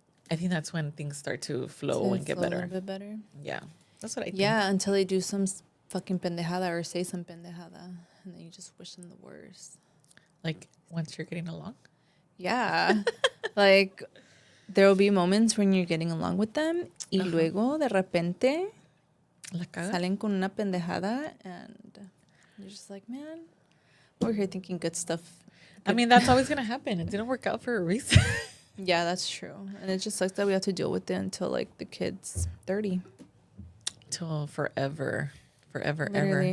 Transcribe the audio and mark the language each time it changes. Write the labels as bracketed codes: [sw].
[en] I think that's when things start to flow and get better. A little bit better. Yeah. That's what I think. Yeah, until they do some fucking pendejada or say some pendejada. And then you just wish them the worst. Like, once you're getting along? Yeah. Like, there will be moments when you're getting along with them. [es] Y luego, de repente, salen con una pendejada. [en] And you're just like, man, we're here thinking good stuff. I mean, that's always going to happen. It didn't work out for a reason. Yeah, that's true. And it just sucks that we have to deal with it until, like, the kid's 30. Till forever. Forever, Literally.